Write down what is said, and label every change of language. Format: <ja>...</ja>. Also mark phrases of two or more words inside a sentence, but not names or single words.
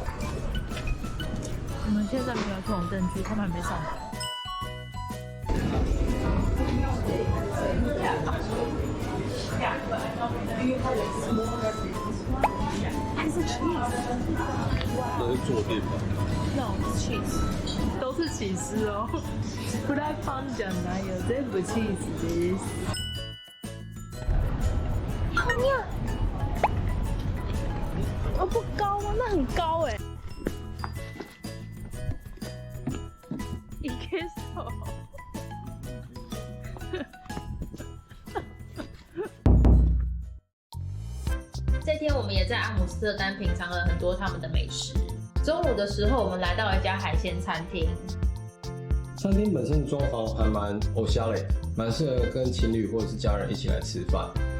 <zh>我们现在没有去红灯区，他们还没上来。还是 cheese？这是坐垫吧</zh> <en>No, it's cheese，</en> <zh>都是起司哦。</zh> <ja>フライパンじゃないよ、全部チーズです。</ja> <zh>好妙！哦，不高吗？那很高哎。</zh> <ja>いけそう。</ja> <zh>这天我们也在阿姆斯特丹品尝了很多他们的美食。中午的时候，我们来到了一家海鲜餐厅。餐厅本身装潢还蛮欧夏类，蛮适合跟情侣或者是家人一起来吃饭。</zh>